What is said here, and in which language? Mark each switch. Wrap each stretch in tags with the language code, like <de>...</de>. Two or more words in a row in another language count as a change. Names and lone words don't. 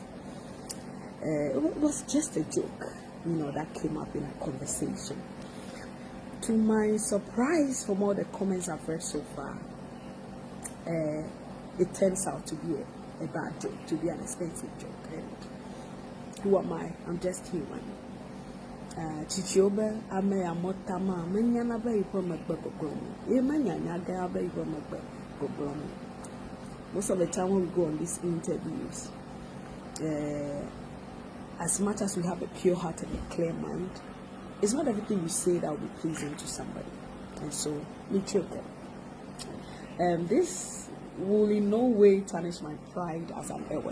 <en>It was just a joke, that came up in a conversation. To my surprise, from all the comments I've read so far, it turns out to be a bad joke, to be an expensive joke. And who am I? I'm just human.</en> <ee>Chichiobe ame amotama menyana ba ipo magbe goglomi. E manyanya ga ba ipo magbe goglomi.</ee> <en>Most of the time when we go on these interviews, as much as we have a pure heart and a clear mind, it's not everything you say that will be pleasing to somebody.</en> <ee>And so, me choke.</ee> <en>This will in no way tarnish my pride as an Ewe.</en>